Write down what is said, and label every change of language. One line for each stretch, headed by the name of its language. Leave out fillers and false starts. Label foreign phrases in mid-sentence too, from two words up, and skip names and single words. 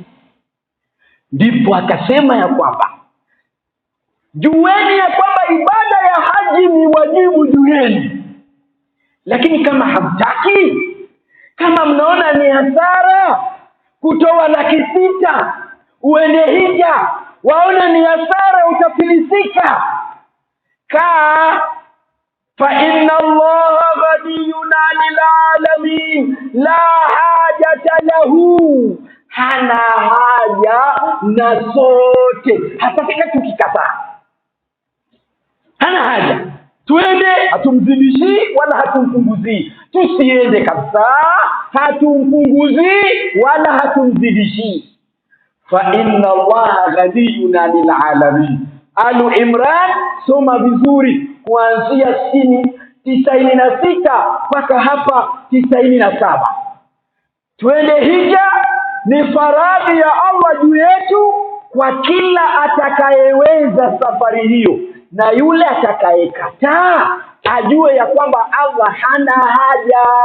Swahili: Ndipo akasema ya kwamba jueni ya kwamba ibada ya haji ni wajibu juu yenu. Lakini kama hamtaki, kama mnaona ni hasara kutoa 6 uende hija, waona ni hasara, utafilisika, kaa.
Arabic: فإن الله غني عن العالمين، لا حاجة له,
Swahili: hana haja na sote, hata tukikataa hana haja. Tuende, hatumzidishi wala hatumpunguzii. Tusiende kabisa, hatumpunguzii wala hatumzidishi.
Arabic: فإن الله غني عن العالمين.
Swahili: Alu Imran, soma vizuri kuanzia 96 mpaka hapa 97. Twende hija, ni faradhi ya Allah juu yetu kwa kila atakayeweza safari hiyo, na yule atakayekataa ajue ya kwamba Allah hana haja.